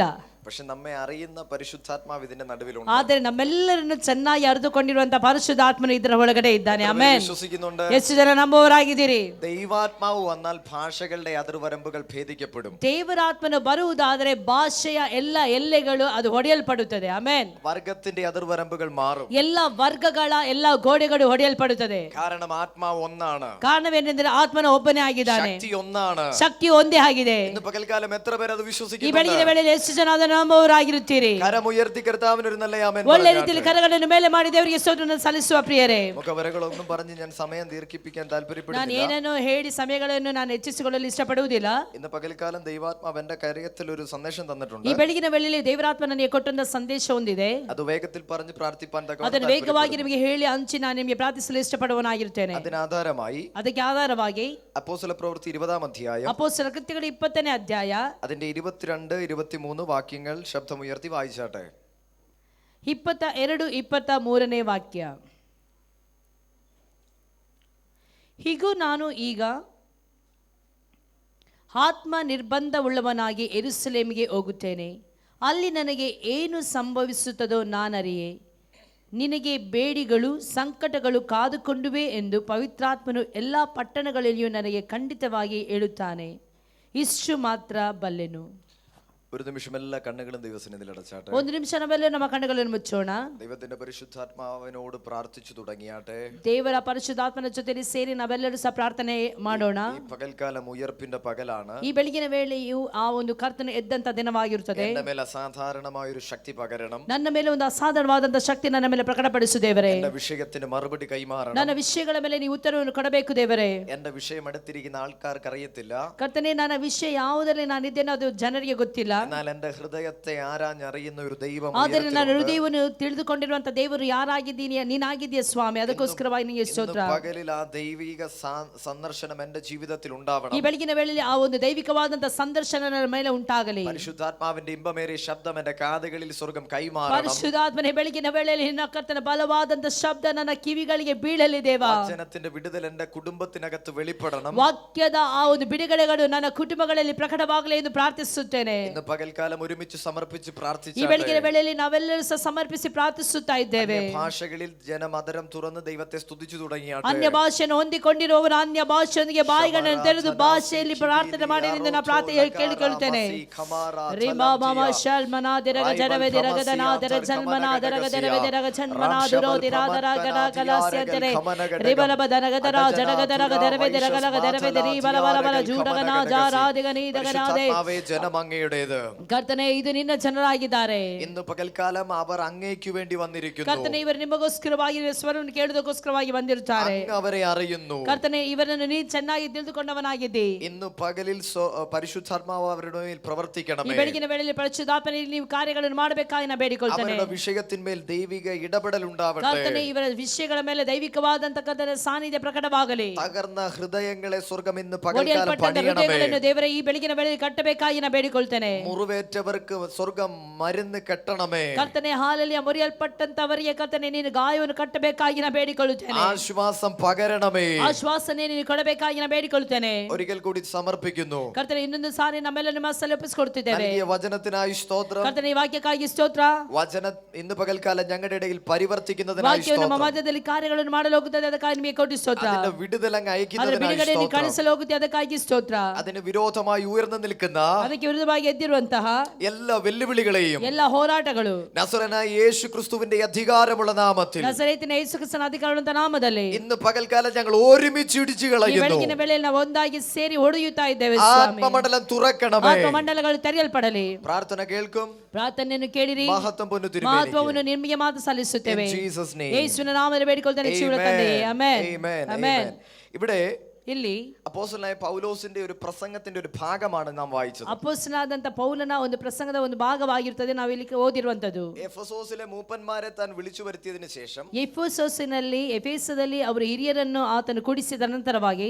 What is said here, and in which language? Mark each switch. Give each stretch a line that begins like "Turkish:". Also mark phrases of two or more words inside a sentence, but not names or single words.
Malayalam: പക്ഷെ നമ്മെ അറിയുന്ന പരിശുദ്ധാത്മാവ് ഇതിന്റെ നടുവിലുണ്ട്.
Kannada: ಆದರೆ ನಮ್ಮೆಲ್ಲರನ್ನು ಚೆನ್ನಾಗಿ ಅರಿತುಕೊಂಡಿರುವಂತ ಪರಿಶುದ್ಧಾತ್ಮನು ಇದರ ಒಳಗಡೆ ಇದ್ದಾನೆ. ಆಮೆನ್.
Malayalam: വിശ്വസിക്കുന്നുണ്ട്.
Kannada: ಎಷ್ಟು ಜನ ನಂಬುವವರಾಗಿದ್ದೀರಿ?
Malayalam: ദൈവാത്മാവ് വന്നാൽ ഭാഷകളുടെ അതിർവരമ്പുകൾ ഭേദിക്കപ്പെടും.
Kannada: ದೇವರಾತ್ಮನು ಬರುವುದಾದರೆ ಭಾಷೆಯ ಎಲ್ಲ ಎಲ್ಲೆಗಳು ಅದು ಹೊಡೆಯಲ್ಪಡುತ್ತದೆ. ಆಮೆನ್.
Malayalam: വർഗത്തിന്റെ അതിർവരമ്പുകൾ മാറും.
Kannada: ಎಲ್ಲ ವರ್ಗಗಳ ಎಲ್ಲ ಗೋಡೆಗಳು ಹೊಡೆಯಲ್ಪಡುತ್ತದೆ.
Malayalam: കാരണം ആത്മാവ് ഒന്നാണ്.
Kannada: ಕಾರಣವೇನೆಂದರೆ ಆತ್ಮನ ಒಬ್ಬನೇ ಆಗಿದ್ದಾನೆ.
Malayalam: ശക്തി ഒന്നാണ്.
Kannada: ಶಕ್ತಿ ಒಂದೇ ಆಗಿದೆ.
Malayalam: ഇന്ന് പകൽക്കാലം എത്ര പേർ അത്
Kannada: ಈ
Malayalam: വിശ്വസിക്കുന്നു?
Kannada: ಬೆಳಗಿನ ವೇಳೆಯಲ್ಲಿ ಎಷ್ಟು ಜನ ಅದನ್ನು ನಂಬುವವರಾಗಿರುತ್ತೀರಿ?
Malayalam: കരമുയർത്തി കർത്താവിന് ഒരു നല്ല ആമേൻ
Kannada: ಒಳ್ಳೆ ರೀತಿಯಲ್ಲಿ ಕರಗಳನ್ನು ಮೇಲೆ ಮಾಡಿ ದೇವರಿಗೆ ಸ್ತೋತ್ರವನ್ನು ಸಲ್ಲಿಸುವ ಪ್ರಿಯರೇ.
Malayalam: മുഖവരകളൊന്നും പറഞ്ഞ് ഞാൻ സമയം ദീർഘിപ്പിക്കാൻ
Kannada: ನಾನು
Malayalam: താല്പര്യപ്പെടുന്നില്ല.
Kannada: ಏನನ್ನು ಹೇಳಿ ಸಮಯಗಳನ್ನು ನಾನು ಹೆಚ್ಚಿಸಿಕೊಳ್ಳಲು ಇಷ್ಟಪಡುವುದಿಲ್ಲ.
Malayalam: ഇന്ന് പകൽക്കാലം ദൈവാത്മാവ് എന്റെ കാര്യത്തിൽ ഒരു സന്ദേശം തന്നിട്ടുണ്ട്.
Kannada: ಈ ಬೆಳಗಿನ ವೇಳೆಯಲ್ಲಿ ದೇವರಾತ್ಮ ನನಗೆ ಕೊಟ್ಟಂತ ಸಂದೇಶ ಹೊಂದಿದೆ.
Malayalam: അത് വേഗത്തിൽ പറഞ്ഞ് പ്രാർത്ഥിപ്പാൻ
Kannada: ಅದನ್ನು ವೇಗವಾಗಿ ನಿಮಗೆ ಹೇಳಿ ಹಂಚಿ ನಾನು ನಿಮಗೆ ಪ್ರಾರ್ಥಿಸಲು ಇಷ್ಟಪಡುವನಾಗಿರುತ್ತೇನೆ.
Malayalam: അതിനാധാരമായി
Kannada: ಅದಕ್ಕೆ ಆಧಾರವಾಗಿ
Malayalam: അപ്പോസ്തല പ്രവൃത്തി 20-ാം അധ്യായം
Kannada: ಅಪೊಸ್ತಲರ ಕೃತ್ಯಗಳು 20ನೇ ಅಧ್ಯಾಯ
Malayalam: അതിന്റെ 22, 23 വാക്യങ്ങൾ ശബ്ദമുയർത്തി വായിച്ചാട്ടെ.
Kannada: 22, 23ನೇ ವಾಕ್ಯ. ಹೀಗೂ ನಾನು ಈಗ ಆತ್ಮ ನಿರ್ಬಂಧವುಳ್ಳವನಾಗಿ ಯೆರೂಸಲೇಮಿಗೆ ಹೋಗುತ್ತೇನೆ. ಅಲ್ಲಿ ನನಗೆ ಏನು ಸಂಭವಿಸುತ್ತದೋ ನಾನರಿಯೆ. ನಿನಗೆ ಬೇಡಿಗಳು ಸಂಕಟಗಳು ಕಾದುಕೊಂಡುವೆ ಎಂದು ಪವಿತ್ರಾತ್ಮನು ಎಲ್ಲ ಪಟ್ಟಣಗಳಲ್ಲಿಯೂ ನನಗೆ ಖಂಡಿತವಾಗಿ ಹೇಳುತ್ತಾನೆ. ಇಷ್ಟು ಮಾತ್ರ ಬಲ್ಲೆನು.
Malayalam: ഒരു നിമിഷം എല്ലാ കണ്ണുകളും ദൈവസന്നിധിയിൽ അടച്ചാട്ടെ.
Kannada: ಒಂದು ನಿಮಿಷ ನಾವೆಲ್ಲರೂ ನಮ್ಮ ಕಣ್ಣುಗಳನ್ನು ಮುಚ್ಚೋಣ.
Malayalam: ദൈവത്തിന്റെ പരിശുദ്ധാത്മാവിനോട് പ്രാർത്ഥിച്ചു തുടങ്ങിയാട്ടെ.
Kannada: ದೇವರ ಪರಿಶುದ್ಧಾತ್ಮನ ಜೊತೆಲಿ ಸೇರಿ ನಾವೆಲ್ಲರೂ ಸಹ ಪ್ರಾರ್ಥನೆ ಮಾಡೋಣ.
Malayalam: ഈ പകൽക്കാലം ഉയർപ്പിന്റെ പകലാണ്.
Kannada: ಈ ಬೆಳಗಿನ ವೇಳೆಯು ಆ ಒಂದು ಕರ್ತನ ಎದ್ದಂತ ದಿನವಾಗಿರುತ್ತದೆ.
Malayalam: എന്റെ മേൽ അസാധാരണമായ ഒരു ശക്തി പകരണം.
Kannada: ನನ್ನ ಮೇಲೆ ಒಂದು ಅಸಾಧಾರಣವಾದಂತ ಶಕ್ತಿ ನನ್ನ ಮೇಲೆ ಪ್ರಕಟಪಡಿಸು ದೇವರೇ.
Malayalam: എന്റെ വിഷയത്തിന് മറുപടി കൈമാറണം.
Kannada: ನನ್ನ ವಿಷಯಗಳ ಮೇಲೆ ನೀವು ಉತ್ತರವನ್ನು ಕೊಡಬೇಕು ದೇವರೇ.
Malayalam: എന്റെ വിഷയം എടുത്തിരിക്കുന്ന ആൾക്കാർക്ക് അറിയത്തില്ല.
Kannada: ಕರ್ತನೇ, ನನ್ನ ವಿಷಯ ಯಾವುದರಲ್ಲಿ ನಾನಿದ್ದೇನೋ ಅದು ಜನರಿಗೆ ಗೊತ್ತಿಲ್ಲ.
Malayalam: എന്നാൽ എന്റെ ഹൃദയത്തെ ആരാഞ്ഞറിയുന്ന ഒരു ദൈവം
Kannada: ಆದರೆ ನನ್ನ ಹೃದಯವನ್ನು ತಿಳಿದುಕೊಂಡಿರುವಂತ ದೇವರು ಯಾರಾಗಿದ್ದೀನಿ ನೀನಾಗಿದ್ದೀಯ ಸ್ವಾಮಿ, ಅದಕ್ಕೋಸ್ಕರವಾಗಿ ನಿನಗೆ ಸ್ತೋತ್ರ.
Malayalam: പകലിൽ ആ ദൈവിക സന്ദർശനം എന്റെ ജീവിതത്തിൽ ഉണ്ടാവണം.
Kannada: ಈ ಬೆಳಗಿನ ವೇಳೆಯಲ್ಲಿ ಆ ಒಂದು ದೈವಿಕವಾದಂತ ಸಂದರ್ಶನ ನನ್ನ ಮೇಲೆ ಉಂಟಾಗಲಿ.
Malayalam: പരിശുദ്ധാത്മാവിന്റെ ഇമ്പമേറിയ ശബ്ദം എന്റെ കാതുകളിൽ സ്വർഗ്ഗം കൈമാറണം.
Kannada: ಪರಿಶುದ್ಧಾತ್ಮನೇ ಬೆಳಗಿನ ವೇಳೆಯಲ್ಲಿ ನಿನ್ನ ಕರ್ತನ ಬಲವಾದಂತ ಶಬ್ದ ನನ್ನ ಕಿವಿಗಳಿಗೆ ಬೀಳಲಿ ದೇವ.
Malayalam: വചനത്തിന്റെ വിടുതൽ എന്റെ കുടുംബത്തിനകത്ത് വെളിപ്പെടണം.
Kannada: ವಾಕ್ಯದ ಆ ಒಂದು ಬಿಡುಗಡೆಗಳು ನನ್ನ ಕುಟುಂಬಗಳಲ್ಲಿ ಪ್ರಕಟವಾಗಲಿ ಎಂದು ಪ್ರಾರ್ಥಿಸುತ್ತೇನೆ.
Malayalam: ഇന്ന് പകൽക്കാലം ഒരുമിച്ച് സമർപ്പിച്ച് പ്രാർത്ഥിച്ചാൽ
Kannada: ಈ ಬೆಳಗಿನ ವೇಳೆಯಲ್ಲಿ ನಾವೆಲ್ಲರೂ ಸಹ ಸಮರ್ಪಿಸಿ ಪ್ರಾರ್ಥಿಸುತ್ತಾ ಇದ್ದೇವೆ.
Malayalam: ഭാഷകളിൽ ജനം അതരം തുറന്ന് ദൈവത്തെ സ്തുതിച്ചു തുടങ്ങിയാട്ടെ.
Kannada: ಅನ್ಯ ಭಾಷೆಯನ್ನು ಹೊಂದಿಕೊಂಡಿರುವವರು ಅನ್ಯ ಭಾಷೆಯೊಂದಿಗೆ ಬಾಯಿಗಳನ್ನು ತೆರೆದು ಭಾಷೆಯಲ್ಲಿ ಪ್ರಾರ್ಥನೆ ಮಾಡಿ ಎಂದು ನಾನು ಪ್ರಾರ್ಥನೆ ಕೇಳಿಕೊಳ್ಳುತ್ತೇನೆ. ರಿಮಾ ಮಾಮ ಶಲ್ಮನಾ ದಿರಗ ಜರವೆ ದಿರಗದನಾ ದಿರ ಜನ್ಮನಾ ದಿರಗ ದಿರವೆ ದಿರಗ ಜನ್ಮನಾ ದುರೋ ದಿರಾದರ ಗನ ಕಲಾಸ್ಯಂತರೆ ರಿಬಲಬ ದನಗದರ ಜಡಗದರಗ ದಿರವೆ ದಿರಗಲಗ ದಿರವೆ ದಿರಿ ಬಲಬಲಬಲ ಜೂಡಗನಾ ಜಾರಾದಿಗನಿ ದಗನಾದೆ.
Malayalam: ജനം അങ്ങയുടേത്.
Kannada: ಕರ್ತನೇ, ಇದು ನಿನ್ನ ಜನರಾಗಿದ್ದಾರೆ.
Malayalam: ഇന്ന് പകൽക്കാലം അവർ അങ്ങേക്ക് വേണ്ടി വന്നിരിക്കുന്നു.
Kannada: ಕರ್ತನೇ, ಇವರು ನಿಮಗೋಸ್ಕರವಾಗಿ ಸ್ವರವನ್ನು ಕೇಳುವುದಕ್ಕೋಸ್ಕರವಾಗಿ ಬಂದಿರುತ್ತಾರೆ.
Malayalam: അവരെ അറിയുന്നു.
Kannada: ಕರ್ತನೇ, ಇವರನ್ನು ನೀ ಚೆನ್ನಾಗಿ ತಿಳಿದುಕೊಂಡವನಾಗಿದ್ದಿ.
Malayalam: ഇന്ന് പകലിൽ പരിശുദ്ധാത്മാവ് അവരുടെ മേൽ
Kannada: ಈ
Malayalam: പ്രവർത്തിക്കണമേ.
Kannada: ಬೆಳಗಿನ ವೇಳೆಯಲ್ಲಿ ಪರಿಶುದ್ಧಾತ್ಮನಲ್ಲಿ ನೀವು ಕಾರ್ಯಗಳನ್ನು ಮಾಡಬೇಕಾಗಿ ನಾನು ಬೇಡಿಕೊಳ್ತೇನೆ.
Malayalam: അവരുടെ വിഷയത്തിന്മേൽ ദൈവിക ഇടപെടൽ ഉണ്ടാവട്ടെ.
Kannada: ಕರ್ತನೇ, ಇವರ ವಿಷಯಗಳ ಮೇಲೆ ದೈವಿಕವಾದಂತ ಕರ್ತನ ಸಾನ್ನಿಧ್ಯ ಪ್ರಕಟವಾಗಲಿ.
Malayalam: തകർന്ന ഹൃദയങ്ങളെ സ്വർഗ്ഗം ഇന്ന് പകൽക്കാലം
Kannada: ಒಡೆಯಲ್ಪಟ್ಟಂತ ಹೃದಯಗಳನ್ನು ದೇವರೇ ಈ ಬೆಳಗಿನ ವೇಳೆಯಲ್ಲಿ ಕಟ್ಟಬೇಕಾಗಿ ನಾನು ಬೇಡಿಕೊಳ್ತೇನೆ.
Malayalam: മുറിവേറ്റവർക്ക് സ്വർഗ്ഗം മരുന്ന് കെട്ടണമേ.
Kannada: ಕರ್ತನೇ, ಹಾಲಲ್ಲಿ ಮುರಿಯಲ್ಪಟ್ಟಂತವರಿಗೆ ಕರ್ತನೇ ನೀನು ಗಾಯವನ್ನು ಕಟ್ಟಬೇಕಾಗಿ ನಾನು ಬೇಡಿಕೊಳ್ಳುತ್ತೇನೆ.
Malayalam: ആശ്വാസം പകരണമേ.
Kannada: ಆಶ್ವಾಸನೆ ನೀನು ಕೊಡಬೇಕಾಗಿ ನಾನು ಬೇಡಿಕೊಳ್ಳುತ್ತೇನೆ.
Malayalam: ഒരിക്കൽ കൂടി സമർപ്പിക്കുന്നു.
Kannada: ಕರ್ತನೇ, ಇನ್ನೊಂದು ಸಾರಿ ನಮ್ಮೆಲ್ಲ ನಿಮ್ಮ ಸಲ್ಲಿಸಿಕೊಡ್ತಿದ್ದೇವೆ.
Malayalam: നൽകിയ വചനത്തിനായി സ്തോത്രം.
Kannada: ಕರ್ತನೇ, ಈ ವಾಕ್ಯಕ್ಕಾಗಿ ಸ್ತೋತ್ರ.
Malayalam: വചന ഇന്ന് പകൽക്കാലം ഞങ്ങളുടെ ഇടയിൽ പരിവർത്തിക്കുന്നതിനായി
Kannada: ವಾಕ್ಯವು ನಮ್ಮ
Malayalam: സ്തോത്രം.
Kannada: ಮಧ್ಯದಲ್ಲಿ ಕಾರ್ಯಗಳನ್ನು ಮಾಡಲು ಹೋಗುತ್ತದೆ, ಅದಕ್ಕಾಗಿ ನಿಮಗೆ ಕೋಟಿ ಸ್ತೋತ್ರ.
Malayalam: അതിന്റെ വിടുതൽ അങ്ങ്
Kannada: ಅದರ
Malayalam: അയക്കുന്നതിനായി
Kannada: ಬಿಡುಗಡೆ
Malayalam: സ്തോത്രം.
Kannada: ಕಳಿಸಲು ಹೋಗುತ್ತೆ, ಅದಕ್ಕಾಗಿ ಸ್ತೋತ್ರ.
Malayalam: അതിന് വിരോധമായി ഉയർന്നു നിൽക്കുന്ന
Kannada: ಅದಕ್ಕೆ ವಿರುದ್ಧವಾಗಿ ಎದ್ದಿರುವಂತಹ
Malayalam: എല്ലാ വെല്ലുവിളികളെയും
Kannada: ಎಲ್ಲ ಹೋರಾಟಗಳು
Malayalam: നസറനായ യേശു ക്രിസ്തുവിന്റെ അധികാരമുള്ള നാമത്തിൽ
Kannada: ನಜರೇತಿನ ಯೇಸು ಕ್ರಿಸ್ತನ ಅಧಿಕಾರವಂತ ನಾಮದಲ್ಲಿ
Malayalam: ഇന്ന് പകൽക്കാലം ഞങ്ങൾ ഒരുമിച്ച് ഇടിച്ചു
Kannada: ಈ
Malayalam: കളയുന്നു.
Kannada: ಬೆಳಗಿನ ವೇಳೆಯಲ್ಲಿ ನಾವು ಒಂದಾಗಿ ಸೇರಿ ಹೊಡೆಯುತ್ತಾ ಇದ್ದೇವೆ ಸ್ವಾಮಿ.
Malayalam: ആത്മമണ്ഡലം തുറക്കണമേ.
Kannada: ಆತ್ಮಮಂಡಲಗಳು ತೆರೆಯಲ್ಪಡಲಿ.
Malayalam: പ്രാർത്ഥന കേൾക്കും.
Kannada: ಪ್ರಾರ್ಥನೆಯನ್ನು ಕೇಳಿರಿ.
Malayalam: മഹത്വം പൊന്നു തിരുമേനിക്ക്.
Kannada: ಮಹತ್ವವನ್ನು ನಿಮಗೆ ಮಾತ್ರ ಸಲ್ಲಿಸುತ್ತೇವೆ.
English: In Jesus' name.
Kannada: ಯೇಸುವಿನ ನಾಮದಲ್ಲಿ ಬೇಡಿಕೊಳ್ತೇನೆ ಜೀವನ ತಂದೆ. ಆಮೆನ್.
English: Amen.
Kannada: ಆಮೆನ್.
Malayalam: ഇവിടെ
Kannada: ಇಲ್ಲಿ
Malayalam: അപ്പോസ്തലനായ പൗലോസിന്റെ ഒരു പ്രസംഗത്തിന്റെ ഒരു ഭാഗമാണ് നാം വായിച്ചത്.
Kannada: ಅಪೊಸ್ತಲನಾದಂತ ಪೌಲನ ಒಂದು ಪ್ರಸಂಗದ ಒಂದು ಭಾಗವಾಗಿರುತ್ತದೆ ನಾವು ಇಲ್ಲಿ ಓದಿರುವಂತದ್ದು.
Malayalam: എഫെസോസിലെ മൂപ്പന്മാരെ താൻ വിളിച്ചു വരുത്തിയതിനു ശേഷം
Kannada: ಎಫೆಸದಲ್ಲಿ ಅವರು ಹಿರಿಯರನ್ನು ಆತನು ಕೂಡಿಸಿದ ನಂತರವಾಗಿ